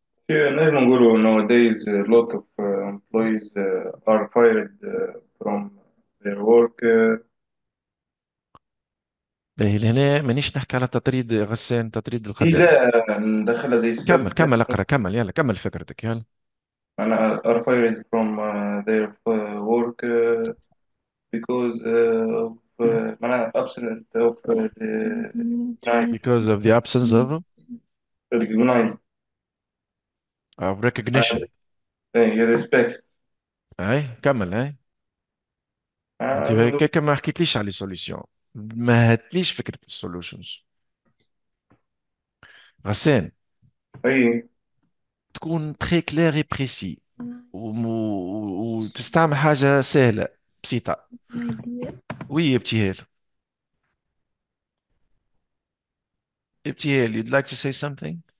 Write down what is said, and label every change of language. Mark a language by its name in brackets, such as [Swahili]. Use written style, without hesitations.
[Arabic] نجم نقولوا [English] nowadays a lot of employees are fired from their work. [Arabic] باهي لهنا مانيش نحكي على تطريد غسان، تطريد هي الخدام. لا ندخلها زي كمل سبب كمل اقرا كمل يلا كمل فكرتك يلا. [English] أنا are fired from their work because of معناها absent of the Because of the absence recognize of recognition. respect. [Arabic] اي كمل اي. انت نقول هيك ما حكيتليش على سوليوشن، ما هاتليش فكرة السوليوشنز. غسان أي تكون تري كلير اي بريسي وتستعمل حاجة سهلة بسيطة. وي ابتهال. [English] ابتهال you'd like to say something.